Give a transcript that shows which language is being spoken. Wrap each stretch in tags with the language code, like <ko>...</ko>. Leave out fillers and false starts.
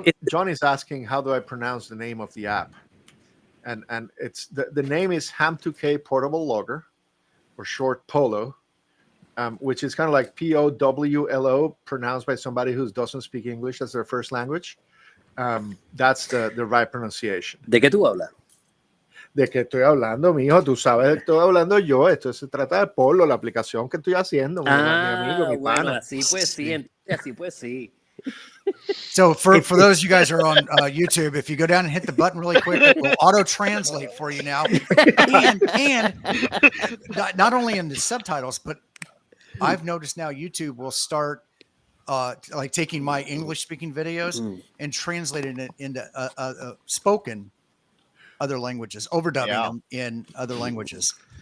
<en>John is asking how do I pronounce the name of the app, and it's the name is Ham2K Portable Logger, or short PoLo, which is kind of like POWLO pronounced by somebody who doesn't speak English as their first language. That's the right pronunciation.</en> <es>¿De qué tú hablas? ¿De qué estoy hablando, mijo? Tú sabes de qué estoy hablando yo. Esto se trata de Polo, la aplicación que estoy haciendo, mi amigo, mi Bueno, pana. así pues sí, así pues sí.</es> <en>So for those of you guys who are on YouTube, if you go down and hit the button really quick, it will auto translate for you now, and not only in the subtitles, but I've noticed now YouTube will start like taking my English speaking videos and translating it into spoken other languages, overdubbing them in other languages.</en>